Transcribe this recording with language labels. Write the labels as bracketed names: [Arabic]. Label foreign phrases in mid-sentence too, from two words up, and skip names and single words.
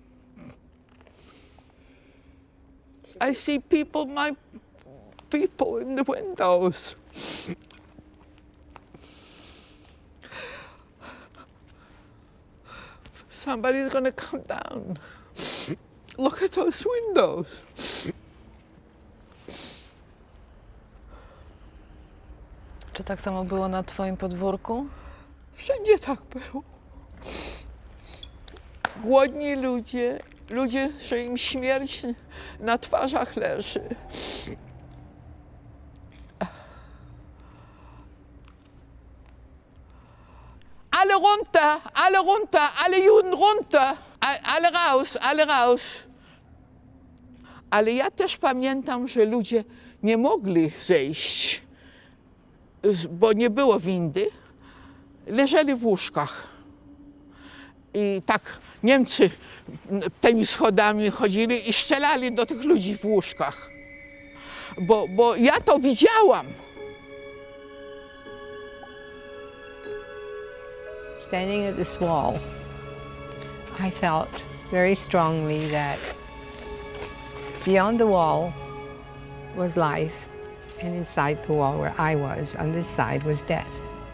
[English] I see people, my people in the windows. Somebody's gonna come down. Look at those windows. [Polish] Czy tak samo było na twoim podwórku? Wszędzie tak było. Głodni ludzie, ludzie, że im śmierć na twarzach leży. [German] Alle runter, alle Juden runter, alle raus. [Polish] Ale ja też pamiętam, że ludzie nie mogli zejść, bo nie było windy. Leżeli w łóżkach. I tak Niemcy tymi schodami chodzili i strzelali do tych ludzi w łóżkach. Bo ja to widziałam. [English] Standing at this wall, I felt very strongly that beyond the wall was life, and inside the wall where I was, on this side, was death.